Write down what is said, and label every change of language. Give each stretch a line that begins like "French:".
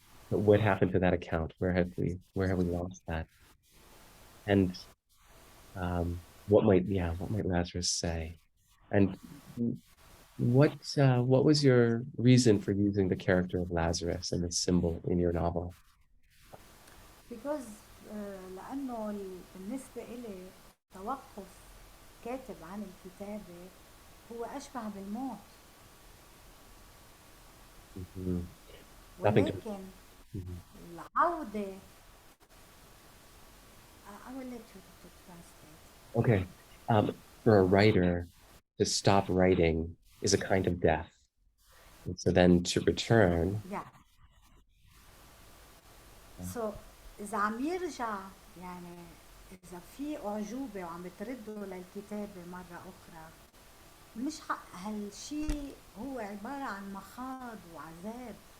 English: But what happened to that account? Where have we lost that? And what might Lazarus say? And what was your reason for using the character of Lazarus and the symbol in your novel? Because
Arabic: لأنه بالنسبة إلي توقف كاتب عن الكتابة هو أشبه بالموت. ولكن العودة
English: I will let you to translate. Okay. For a writer, to stop writing is a kind of death. And so then to return. Yeah. So
Arabic: إذا عم يرجع، يعني إذا في أعجوبة وعم بترده للكتابة مرة أخرى، مش هالشي هو عبارة عن مخاض وعذاب.